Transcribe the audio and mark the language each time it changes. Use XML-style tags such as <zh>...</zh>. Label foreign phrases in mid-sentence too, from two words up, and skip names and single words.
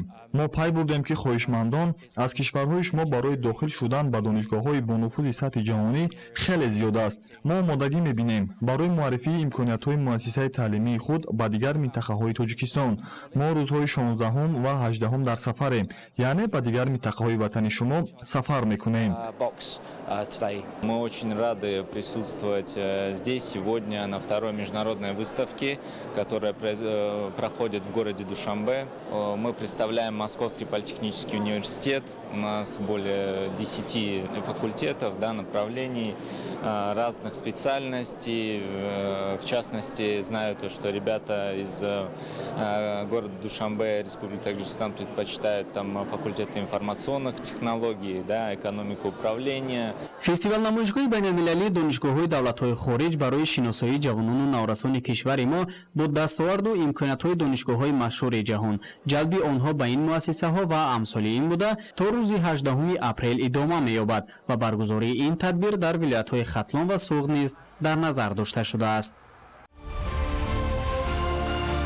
<tg>мо пай бурдем ки хоҳишмандон аз кишварҳои шумо барои дохил шудан ба донишгоҳҳои бонуфузи сатҳи ҷаҳонӣ хеле зиёд аст. мо омодагӣ мебинем барои муаррифии имкониятҳои муассисаи таълимии худ ба дигар минтақаҳои Тоҷикистон. мо рӯзҳои 16 ва 18 дар сафарем, яъне ба дигар минтақаҳои ватани шумо сафар мекунем.</tg> <ru>Мы очень рады присутствовать здесь сегодня на второй международной выставке, которая проходит в городе Душанбе. Мы представляем Московский политехнический университет. У нас более 10 факультетов, направлений, разных специальностей. В частности, знаю то, что ребята из города Душанбе, Республики Таджикистан, предпочитают там факультеты информационных технологий, экономику управления.</ru> <tg>фестивал намоишгоҳи байналмилалии донишгоҳҳои давлатҳои хориҷ барои шиносоии ҷавонону наврасони кишвари мо бо дастоварду имкониятҳои донишгоҳҳои машҳури ҷаҳон, ҷалби онҳо ба ин муассисаҳо ва амсоли ин буда то рӯзи 18 апрел идома меёбад ва баргузории ин тадбир дар вилоятҳои Хатлон ва Суғд низ дар назар дошта шудааст.</tg>